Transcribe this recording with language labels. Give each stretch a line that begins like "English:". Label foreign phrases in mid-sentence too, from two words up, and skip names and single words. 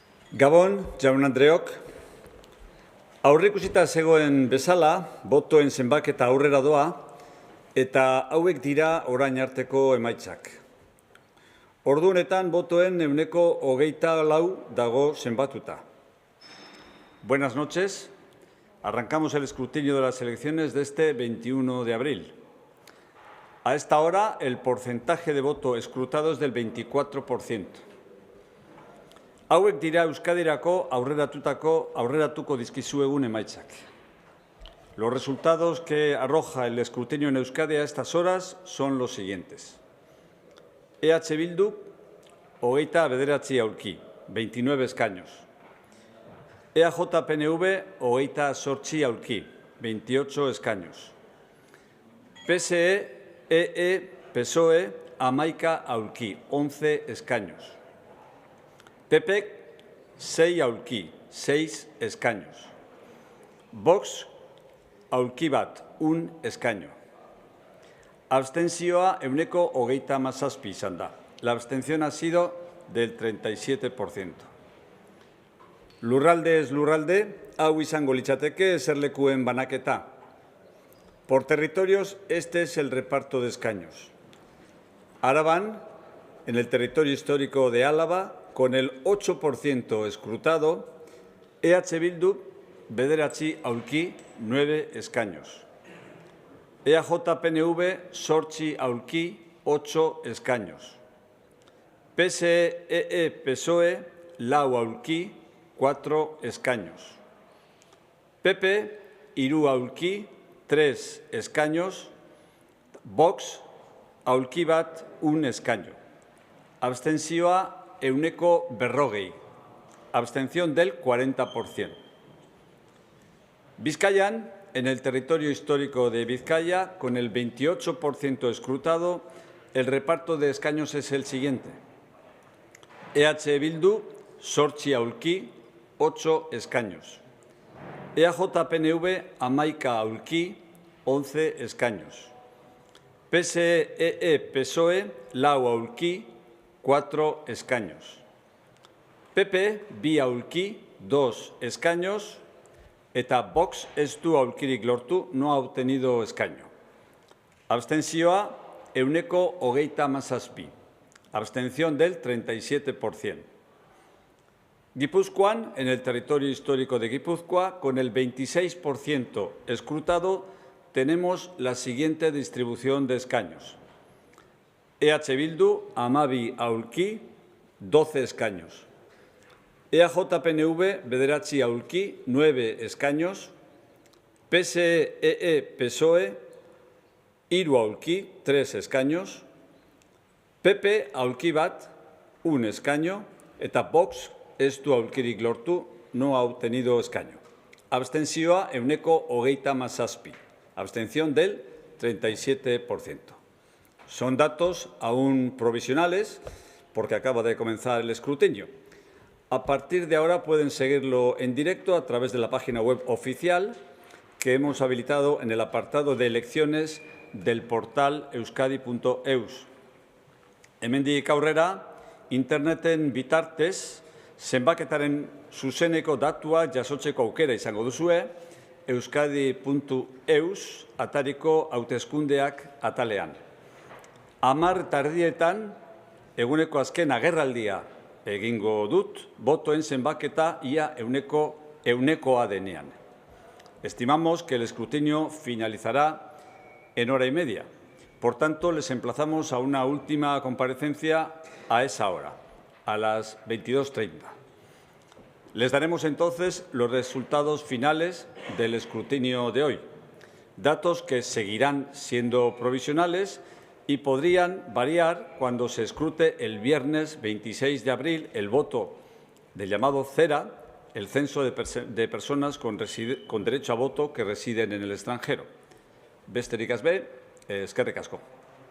Basque: Gabon, jaun-andreok, aurreikusita zegoen bezala, botoen zenbaketa aurrera doa, eta hauek dira orain arteko emaitzak. Ordu honetan botoen 24% dago zenbatuta.
Spanish: Buenas noches. Arrancamos el escrutinio de las elecciones de este 21 de abril. A esta hora, el porcentaje de voto escrutado es del 24%.
Basque: Hauek dira Euskadirako aurreratuko dizkizuegun emaitzak.
Spanish: Los resultados que arroja el escrutinio en Euskadi a estas horas son los siguientes.
Basque: EH Bildu, 29 aulki, 29 escaños. EAJ-PNV, 28 aulki, 28 escaños. PSE, PSOE, 11 aulki, 11 escaños. PP, 6 aulki, 6 escaños. Vox, aulki bat, 1 escaño. Abstentzioa 27 izan da.
Spanish: La abstención ha sido del 37%.
Basque: Lurralde es lurralde, hau izango litzateke eserlekuen banaketa.
Spanish: Por territorios, este es el reparto de escaños. Araban, en el territorio histórico de Álava, con el 8% escrutado, EH Bildu, 9 aulki, 9 escaños.
Basque: EAJ-PNV, 8 aulki, 8 escaños. PSE-PSOE, 4 aulki, 4 escaños. PP, 3 aulki, 3 escaños. Vox, aulki bat, 1 escaño. Abstentzioa, 40,
Spanish: abstención del 40%. Bizkaian, en el territorio histórico de Vizcaya, con el 28% escrutado, el reparto de escaños es el siguiente.
Basque: EH Bildu, 8 aulki, 8 escaños. EAJ-PNV, 11 aulki, 11 escaños. PSE-PSOE, 4 aulki, 4 escaños. PP, 2 aulki, 2 escaños. Eta Vox ez du aulkirik lortu,
Spanish: no ha obtenido escaño. Abstentzioa, 37, abstención del 37%. Guipúzcoan, en el territorio histórico de Guipúzcoa, con el 26% escrutado, tenemos la siguiente distribución de escaños.
Basque: EH Bildu, 12 aulki, 12 escaños. EAJ-PNV, 9 aulki, 9 escaños. PSE-PSOE, 3 aulki, 3 escaños. PP, aulki bat, 1 escaño. Eta Vox, ez du aulkirik lortu,
Spanish: no ha obtenido escaño. Abstentzioa, 37, abstención del 37%. Son datos aún provisionales, porque acaba de comenzar el escrutinio. A partir de ahora pueden seguirlo en directo a través de la página web oficial que hemos habilitado en el apartado de elecciones del portal euskadi.eus.
Basque: Hemendik aurrera, interneten bitartez, zenbaketaren zuzeneko datua jasotzeko aukera izango duzue, euskadi.eus atariko hauteskundeak atalean. 10:00 eguneko azken agerraldia egingo dut, botoen zenbaketa ia eunekoa denean.
Spanish: Estimamos que el escrutinio finalizará en hora y media. Por tanto, les emplazamos a una última comparecencia a esa hora, a las 22:30. Les daremos entonces los resultados finales del escrutinio de hoy, datos que seguirán siendo provisionales y podrían variar cuando se escrute el viernes 26 de abril el voto del llamado CERA, el censo de personas con derecho a voto que residen en el extranjero.
Basque: Besterik ez be, eskerrik asko.